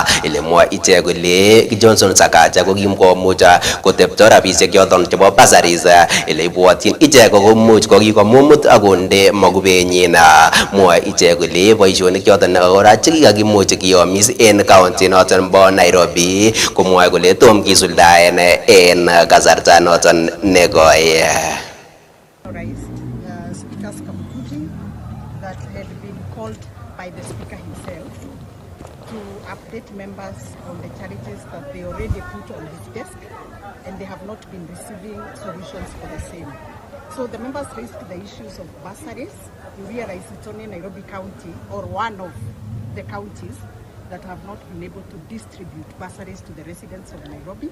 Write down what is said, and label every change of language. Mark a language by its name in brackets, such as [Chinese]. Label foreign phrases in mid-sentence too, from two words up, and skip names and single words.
[Kalenjin] Ele mwoe ichek kole Johnson Sakaja ko kimkomuch kotebto rabisiek choton chebo bursaries ele ibwotyin ichek komuch kokikomumut akonde makubenyin. Mwoe ichek kole boisionik choton kora chekikakimuch kiyomis en county noton nebo Nairobi komwoe kole tom kisuldaen en kasarta noton nekoi. [English] Speaker's Kamukuji that had been called by the speaker himself to update members on the charities that they already put on his desk and they have not been receiving solutions for the same. So the members raised the issues of bursaries. You realize it's only Nairobi County or one of the counties that have not been able to distribute bursaries to the residents of Nairobi.